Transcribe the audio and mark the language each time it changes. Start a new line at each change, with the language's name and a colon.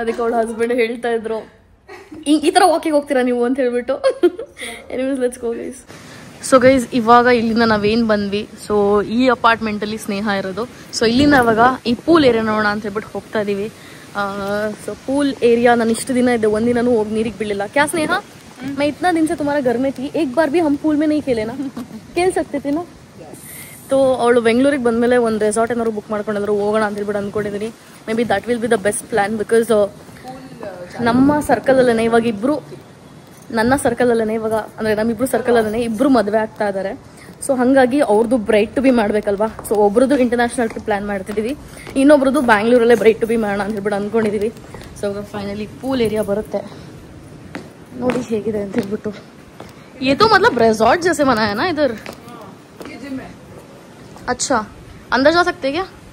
Kannada: ಅದಕ್ಕೆ ಅವಳ ಹಸ್ಬೆಂಡ್ ಹೇಳ್ತಾ ಇದ್ರು ಈ ಥರ ವಾಕಿಂಗ್ ಹೋಗ್ತೀರಾ ನೀವು ಅಂತ ಹೇಳ್ಬಿಟ್ಟು.
English: Anyways let's go guys.
Kannada: So guys ಇವಾಗ ಇಲ್ಲಿಂದ ನಾವೇನು ಬಂದ್ವಿ, ಸೊ ಈ ಅಪಾರ್ಟ್ಮೆಂಟಲ್ಲಿ ಸ್ನೇಹ ಇರೋದು. ಸೊ ಇಲ್ಲಿಂದ ಇವಾಗ ಈ ಪೂಲ್ ಏರಿಯಾ ನೋಡೋಣ ಅಂತ ಹೇಳ್ಬಿಟ್ಟು ಹೋಗ್ತಾ ಇದ್ದೀವಿ. ಸೊ ಪೂಲ್ ಏರಿಯಾ ನಾನು ಇಷ್ಟು ದಿನ ಇದ್ದೆ, ಒಂದಿನೂ ಹೋಗಿ ನೀರಿಗೆ ಬೀಳಿಲ್ಲ.
Hindi: ಕ್ಯಾ ಸ್ನೇಹ मैं इतना दिन से तुम्हारा घर में थी, एक बार भी हम पूल में नहीं खेले ना, खेल सकते थे ना.
Kannada: तो ಅವಳು ಬೆಂಗಳೂರಿಗೆ ಬಂದಮೇಲೆ ಒಂದು ರೆಸಾರ್ಟ್ ಏನಾದ್ರು ಬುಕ್ ಮಾಡ್ಕೊಂಡಿದ್ರು, ಹೋಗೋಣ ಅಂತ ಹೇಳ್ಬಿಟ್ಟು ಅಂದ್ಕೊಂಡಿದ್ದೀನಿ.
English: Maybe that will be the best plan.
Kannada: Because ನಮ್ಮ ಸರ್ಕಲಲ್ಲೇ ಇವಾಗ ಇಬ್ಬರು, ನನ್ನ ಸರ್ಕಲಲ್ಲೇ ಇವಾಗ ಅಂದರೆ ನಮ್ಮಿಬ್ರು ಸರ್ಕಲಲ್ಲೇ ಇಬ್ಬರು ಮದುವೆ ಆಗ್ತಾ ಇದ್ದಾರೆ. ಸೊ ಹಾಗಾಗಿ ಅವ್ರದ್ದು bright to B ಮಾಡಬೇಕಲ್ವಾ. So ಒಬ್ರದ್ದು international trip plan ಮಾಡ್ತಿದ್ದೀವಿ, ಇನ್ನೊಬ್ರದ್ದು ಬ್ಯಾಂಗ್ಳೂರಲ್ಲೇ ಬ್ರೈಟ್ ಟು ಬಿ ಮಾಡೋಣ ಅಂತ ಹೇಳ್ಬಿಟ್ಟು ಅಂದ್ಕೊಂಡಿದ್ದೀವಿ. ಸೊ ಇವಾಗ ಫೈನಲಿ ಪೂಲ್ ಏರಿಯಾ ಬರುತ್ತೆ ನೋಡಿ ಹೇಗಿದೆ ಅಂತ ಹೇಳ್ಬಿಟ್ಟು.
Hindi: ये तो मतलब रिजॉर्ट जैसे बना है ना इधर. ये जिम है. अच्छा अंदर जा सकते हैं क्या?